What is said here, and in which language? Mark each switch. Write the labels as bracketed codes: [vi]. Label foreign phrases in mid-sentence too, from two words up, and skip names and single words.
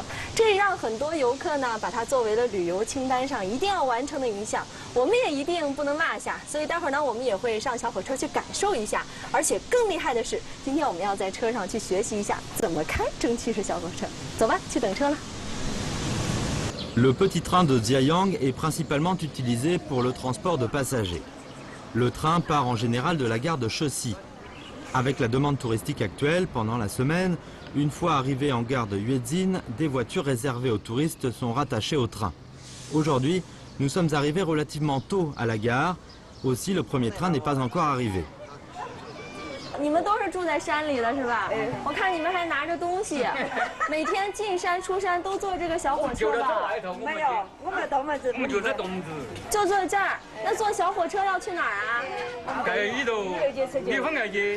[zh] 这也让很多游客呢把它作为了旅游清单上一定要完成的一项，我们也一定不能落下。所以待会儿呢，我们也会上小火车去感受一下。而且更厉害的是，今天我们要在车上去学习一下怎么开蒸汽式小火车。走吧，去等车了。 [fr] Le petit train de Jiayang est principalement utilisé pour le transport de passagers. Le train part en général de la gare de Chessy. Avec la demande touristique actuelle, pendant la semaine, une fois arrivé en gare de Yuezin, des voitures réservées aux touristes sont rattachées au train. Aujourd'hui, nous sommes arrivés relativement tôt à la gare, aussi le premier train n'est pas encore arrivé. [zh] 你们都是住在山里的是吧？我看你们还拿着东西，每天进山出山都坐这个小火车吧？没有，我们到门子，我们就在东子，就坐这儿。那坐小火车要去哪儿啊？在里头，地方来去。